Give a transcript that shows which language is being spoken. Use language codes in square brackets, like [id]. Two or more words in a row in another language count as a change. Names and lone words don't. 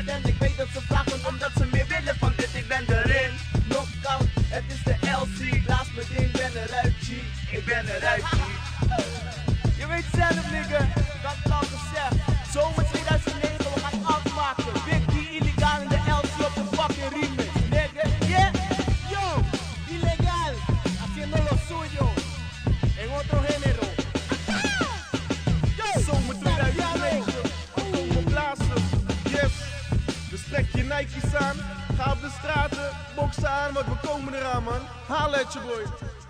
[nl] En ik weet dat ze vragen omdat ze meer willen van dit. Ik ben erin, knockout, het is de LC. Blaas me ding, ben eruit G, ik ben eruit G. Je weet zelf nigga, ik had het al gezegd. Zomer 2009, we gaan afmaken. Big D illegaal in de LC op de [en] fucking remix, [nl] nigga. Yeah, [es] yo, ilegal, haciendo lo suyo, en otro género. [nl] Zomer 2009, we komen blazen, yes. Dus trek je Nike's aan, ga op de straten, boksen aan, want we komen eraan man. Haal het je boy.